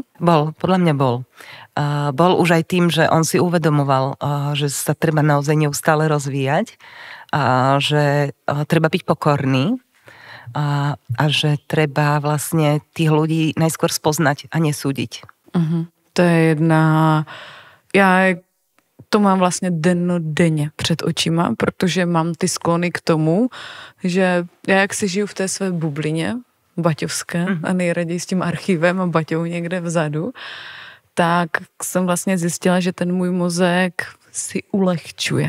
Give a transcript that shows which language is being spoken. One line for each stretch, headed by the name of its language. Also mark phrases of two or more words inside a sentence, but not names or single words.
Slovak: Podľa mňa bol. Bol už aj tým, že on si uvedomoval, že sa treba naozaj neustále rozvíjať, že treba byť pokorný a že treba vlastne tých ľudí najskôr spoznať a nesúdiť. To je jedna...
Czech: Já to mám vlastně dennodenně před očima, protože mám ty sklony k tomu, že já jak si žiju v té své bublině, baťovské a nejraději s tím archivem a Baťou někde vzadu, tak jsem vlastně zjistila, že ten můj mozek si ulehčuje.